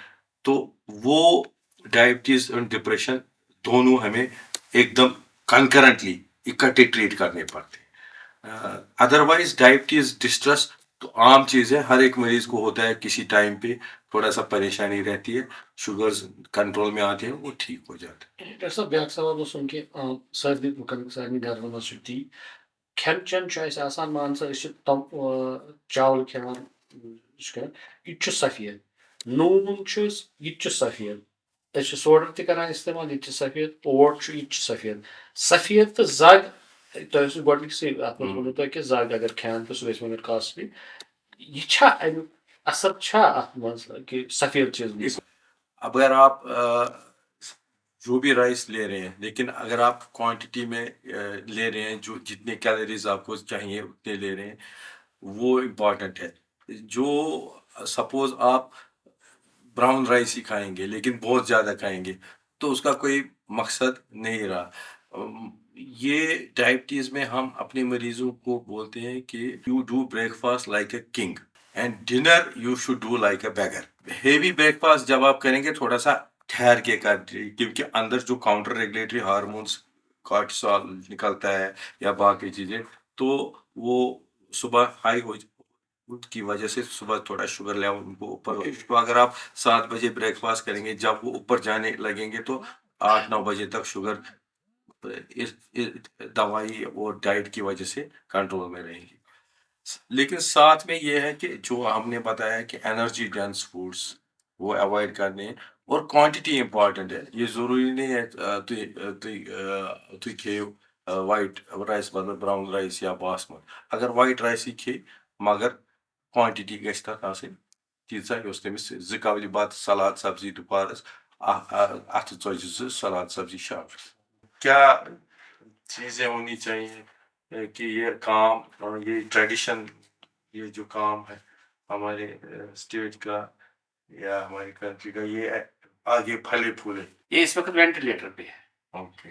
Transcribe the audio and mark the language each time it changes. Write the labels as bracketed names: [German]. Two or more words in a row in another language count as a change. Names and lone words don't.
[Urdu] تو وہ ڈائبٹیز اور ڈپریشن دونوں ہمیں ایک دم کنکرنٹلی اکٹھے ٹریٹ کرنے پڑتے ہیں. [English] otherwise diabetes distress [Urdu] تو عام چیز ہے, ہر ایک مریض کو ہوتا ہے کسی ٹائم پہ تھوڑا سا پریشانی رہتی ہے, شوگرز کنٹرول میں آتے ہیں, وہ ٹھیک ہو جاتے ہیں. [Kashmiri] ڈاکٹر صٲب بیٛاکھ سوال اوسُم کہِ سارنٕے لُکن سارنٕے گرن منٛز چھُ تی کھٮ۪ن چٮ۪ن چھُ اَسہِ آسان مان ژٕ أسۍ چھِ چاول کھٮ۪وان یہِ چھُ کھٮ۪وان یہِ تہِ چھُ سفید, نوٗن چھُ یہِ تہِ چھُ سفید, أسۍ چھِ سوڈا تہِ کران استعمال یہِ تہِ چھُ سفید, اوٹ چھُ یہِ تہِ چھُ سفید. سفید تہٕ زگ تۄہہِ اوسوٕ گۄڈنِکسٕے اَتھ منٛز ووٚنوٕ تۄہہِ کہِ زگ اگر کھٮ۪ن تہٕ سُہ گژھِ وۄنۍ کاسٹلی. یہِ چھا امیُک اثر چھا اَتھ منٛز کہِ سفید چیٖز منٛز؟ [Urdu] اگر آپ جو بھی رائس لے رہے ہیں, لیکن اگر آپ کوانٹٹی میں لے رہے ہیں, جو جتنے کیلوریز آپ کو چاہیے اتنے لے رہے ہیں, وہ امپورٹنٹ ہے. جو سپوز آپ [English] brown rice [Urdu] ہی کھائیں گے لیکن بہت زیادہ کھائیں گے تو اس کا کوئی مقصد نہیں رہا. یہ ڈائبٹیز میں ہم اپنے مریضوں کو بولتے ہیں کہ [English] you do breakfast like a king and dinner you should do like a beggar. heavy breakfast [Urdu] جب آپ کریں گے تھوڑا سا ٹھہر کے کرتے, کیونکہ اندر جو [English] counter regulatory hormones [Urdu] کارٹیسول نکلتا ہے یا باقی چیزیں, تو وہ صبح ہائی ہو کی وجہ سے صبح تھوڑا [English] sugar level [Urdu] ان کو اوپر. تو اگر آپ 7 بجے بریک فاسٹ کریں گے, جب وہ اوپر جانے لگیں گے تو 8-9 بجے تک شوگر دوائی اور ڈائٹ کی وجہ سے کنٹرول میں رہیں گی. لیکن ساتھ میں یہ ہے کہ جو ہم نے بتایا کہ [English] energy dense foods [Urdu] وہ اوائڈ کرنے ہیں, اور کوانٹٹی امپورٹنٹ ہے. یہ ضروری نہیں ہے [Kashmiri] تُہۍ کھیٚیِو [English] white rice [Kashmiri] بدل [English] brown rice [Kashmiri] یا باسمت. اگر [English] white rice [Urdu] ہی کھے مگر [Kashmiri] کوانٹٹی گژھِ تَتھ آسٕنۍ تیٖژاہ یۄس تٔمِس 2 کَولہِ بَتہٕ سلاد سبزی دُپہرس اَتھٕ ژۄچہِ 2 سلاد سبزی شامس. [Urdu] کیا چیزیں ہونی چاہیے کہ یہ کام, یہ ٹریڈیشن, یہ جو کام ہے ہمارے اسٹیٹ کا یا ہماری کنٹری کا, یہ آگے پھلے پھولے. یہ اس وقت وینٹیلیٹر پہ ہے. اوکے,